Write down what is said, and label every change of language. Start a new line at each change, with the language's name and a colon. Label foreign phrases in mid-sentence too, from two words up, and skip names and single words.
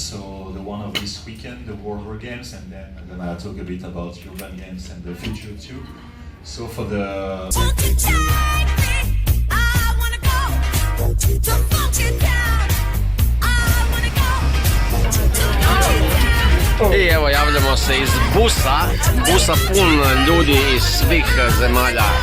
English: so the one of this weekend, the World War Games, and then I'm gonna talk a bit about Urban Games and the future too. So for the...
Croatian: I evo javljamo se iz busa pun ljudi iz svih zemalja.